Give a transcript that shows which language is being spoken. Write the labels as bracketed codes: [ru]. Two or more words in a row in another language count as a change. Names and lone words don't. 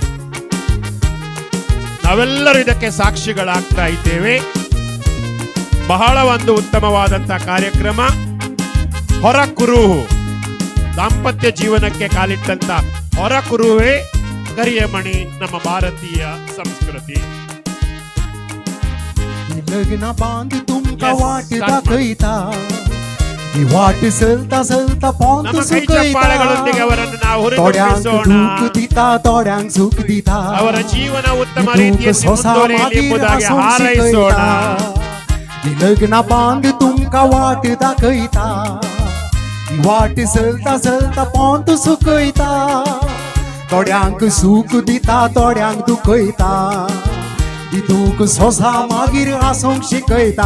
[kn] ನಾವೆಲ್ಲರೂ ಇದಕ್ಕೆ ಸಾಕ್ಷಿಗಳಾಗ್ತಾ ಇದ್ದೇವೆ. ಬಹಳ ಒಂದು ಉತ್ತಮವಾದಂತಹ ಕಾರ್ಯಕ್ರಮ. ಹೊರ ಕುರುಹು, ದಾಂಪತ್ಯ ಜೀವನಕ್ಕೆ ಕಾಲಿಟ್ಟಂತ ಹೊರ ಕುರುಹೇ ಕರಿಯಮಣಿ, ನಮ್ಮ ಭಾರತೀಯ ಸಂಸ್ಕೃತಿ. [kok] लग्न बांध तुमका वाट दाखयता, ही वाट चलता चलता पावत सुकयता, तोड्यांक दुःख दिता तोड्यांक सुख दिता, [kn] ಅವರ ಜೀವನ ಉತ್ತಮ ರೀತಿಯಲ್ಲಿ ಮುಂದುವರಿಯಲಿ ಎಂಬುದಾಗಿ ಹಾರೈಸೋಣ. [kok] ही लग्न बांध तुमका वाट दाखयता, ही वाट चलता चलता पावत सुकयता, तोड्यांक सुख दिता तोड्यांक दुखयता, दूख सोसा मागीर आसूंक शिकयता.